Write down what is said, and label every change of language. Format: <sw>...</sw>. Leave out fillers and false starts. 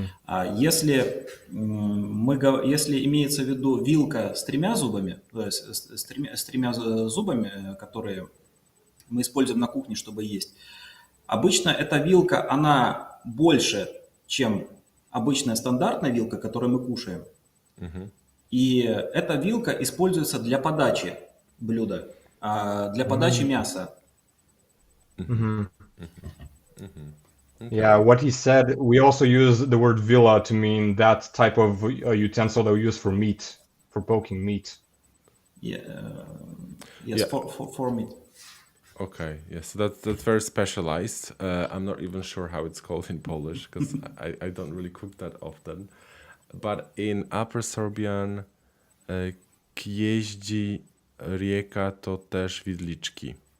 <ru>А если, если имеется в виду вилка с 3 зубами, то есть с 3 зубами, которые мы используем на кухне, чтобы есть, обычно эта вилка, она больше, чем обычная стандартная вилка, которую мы кушаем. И эта вилка используется для подачи блюда, для подачи мяса.</ru> <en>Yeah, what he said, we also use the word villa to mean that type of utensil that we use for meat, for poking meat. Yes, Yeah. for meat. Okay, yes, that's very specialized. I'm not even sure how it's called in Polish because I don't really cook that often. But in Upper Serbian,</en> <hsb>kjeździ rieka to też widliczki.</hsb>